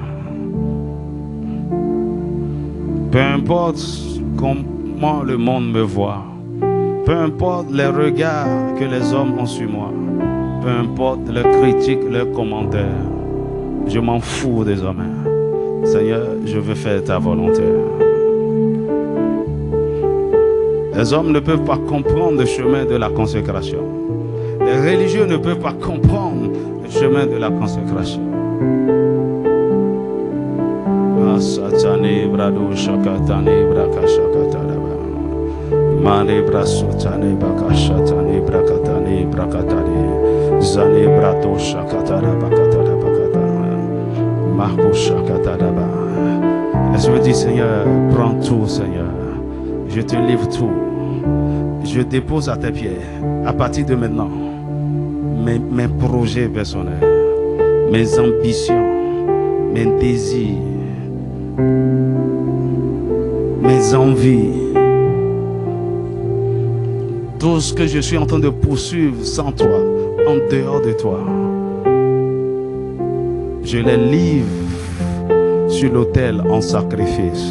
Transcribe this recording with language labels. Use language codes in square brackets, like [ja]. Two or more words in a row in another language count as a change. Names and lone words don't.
[fr] Peu importe comment le monde me voit, peu importe les regards que les hommes ont sur moi, peu importe leurs critiques, leurs commentaires, je m'en fous désormais. Seigneur, je veux faire ta volonté. Les hommes ne peuvent pas comprendre le chemin de la consécration. Les religieux ne peuvent pas comprendre le chemin de la consécration. Satane brado shakatane braka shakataraba mane brasutane baka shatane brakatane brakatane zane brato shakataraba kataraba katara marco shakataraba. Je me dis, Seigneur, prends tout, Seigneur. Je te livre tout. Je dépose à tes pieds, à partir de maintenant, mes projets personnels, mes ambitions, mes désirs, mes envies, tout ce que je suis en train de poursuivre sans toi, en dehors de toi, je les livre sur l'autel en sacrifice.